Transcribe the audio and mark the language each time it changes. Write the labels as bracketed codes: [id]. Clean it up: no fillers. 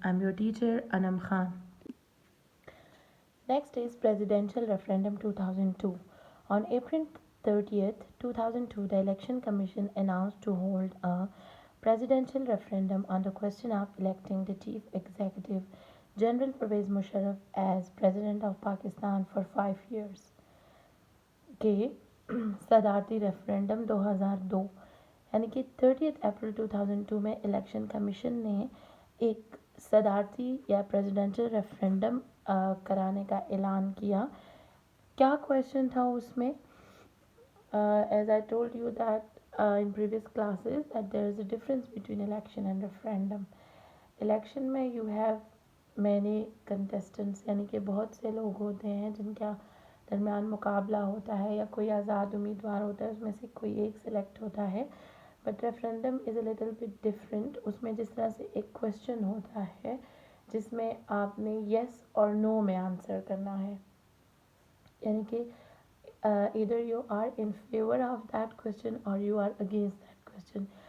[en] I'm your teacher Anam Khan. Next is Presidential Referendum 2002. On April 30th, 2002, the Election Commission announced to hold a presidential referendum on the question of electing the Chief Executive General Pervez Musharraf as President of Pakistan for 5 years. [hi] के सदारती referendum 2002 यानी कि 30 अप्रैल 2002 में election commission ने एक सदारती या presidential referendum कराने का ऐलान किया. क्या क्वेश्चन था उसमें? [en] As I told you that in previous classes that there is a difference between election and referendum. [hi] Election में [en] you have many contestants [hi] यानी कि बहुत से लोग होते हैं जिनका दरमियान मुकाबला होता है या कोई आज़ाद उम्मीदवार होता है, उसमें से कोई एक सिलेक्ट होता है. [en] But referendum is a little bit different. [hi] उसमें जिस तरह से एक क्वेश्चन होता है जिसमें आपने येस और नो में आंसर करना है, यानी कि [en] either you are in favor of that question [hi] or you are against that question.